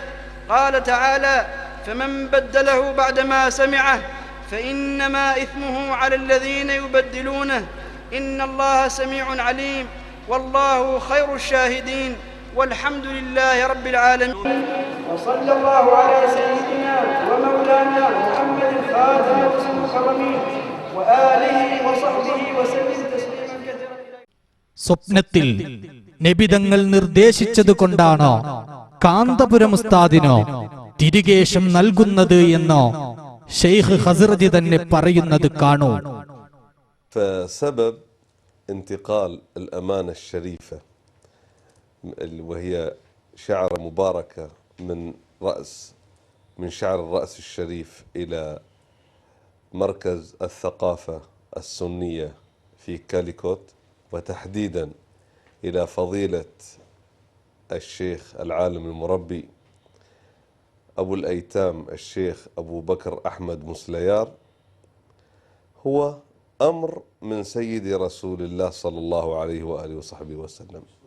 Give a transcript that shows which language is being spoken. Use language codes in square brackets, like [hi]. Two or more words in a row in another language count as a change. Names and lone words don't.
[ar] قال تعالى: فمن بدله بعدما سمعه فإنما إثمه على الذين يبدلونه، إن الله سميع عليم، والله خير الشاهدين، والحمد لله رب العالمين. وصلى الله على سيدنا ومولانا محمد خاتم رسل المكرمين وآله وصحبه وسلم تسليما كثيرا. [ml] സ്വപ്നത്തിൽ നബിതങ്ങൾ നിർദ്ദേശിച്ചതുകൊണ്ടാണോ കാന്തപുരം ഉസ്താദിനോ തിരികേശം നൽകുന്നത് എന്നോ ഷെയ്ഖ് ഖസ്റജി തന്നെ പറയുന്നത് കാണൂ. [ar] فسبب انتقال الأمانة الشريفة وهي شعرة مباركة من شعر الرأس الشريف إلى مركز الثقافة السنية في كاليكوت، وتحديدا إلى فضيلة الشيخ العالم المربي أبو الأيتام الشيخ أبو بكر أحمد مسليار، هو أمر من سيدي رسول الله صلى الله عليه وآله وصحبه وسلم.